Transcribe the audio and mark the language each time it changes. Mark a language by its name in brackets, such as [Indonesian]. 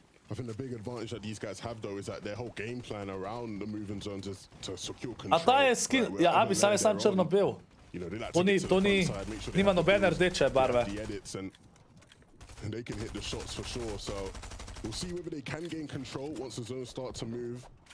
[English] I think the big advantage that these guys have though is that their whole game plan around the moving zone to secure control. [Slovenian] A ta je skin, ja, Abi, sam je sam črno-bel. To nima nobene rdeče barve. [English] And they can hit the shots for sure, so we'll see whether they can gain control once the zones start to move.